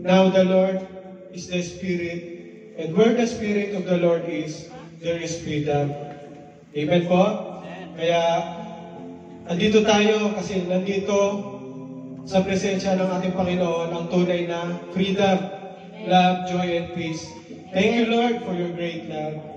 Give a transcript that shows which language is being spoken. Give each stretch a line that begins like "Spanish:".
English: Now the Lord is the Spirit, and where the Spirit of the Lord is, there is freedom.
Filipino: Amen po? Kaya andito tayo kasi nandito sa presensya ng ating Panginoon ang tunay na
English: freedom, love, joy, and peace. Thank you, Lord, for your great love.